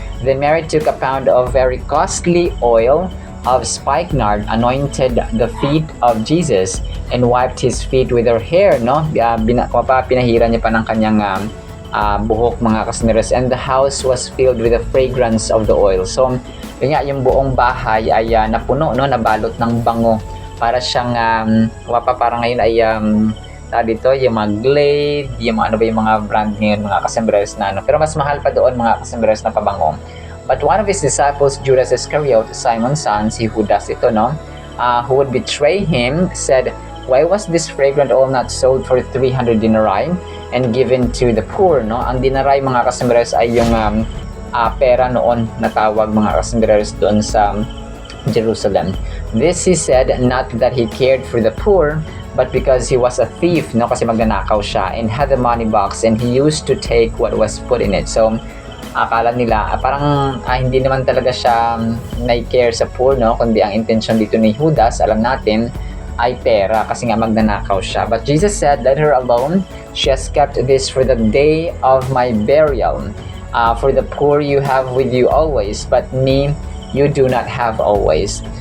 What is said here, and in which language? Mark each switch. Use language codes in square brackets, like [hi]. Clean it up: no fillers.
[en] Then Mary took a pound of very costly oil of spikenard, anointed the feet of Jesus, and wiped his feet with her hair, no? [tl] Pinahira niya pa ng kanyang buhok, mga kasambreros, and the house was filled with the fragrance of the oil. So yun nga, yung buong bahay ay napuno, no, nabalot ng bango, para siyang parang ngayon ay dito yung mga Glade, yung yung mga brand ngayon, mga kasambreros, na pero mas mahal pa doon, mga kasambreros, na pabango. [en] But one of his disciples, Judas Iscariot, Simon's son, si Judas ito, no, who would betray him, said, why was this fragrant oil not sold for 300 denarii and given to the poor, no? [tl] Ang denarii, mga kasambreros, ay yung pera noon na tawag, mga kasambreros, doon sa Jerusalem. [en] This he said, not that he cared for the poor, but because he was a thief, no, kasi magnanakaw siya, and had the money box, and he used to take what was put in it. [tl] So akala nila parang hindi naman talaga siya na-care sa poor, no, kundi ang intention dito ni Judas, alam natin, ay pera, kasi nga magnanakaw siya. [en] But Jesus said, let her alone, she has kept this for the day of my burial. For the poor you have with you always, but me you do not have always.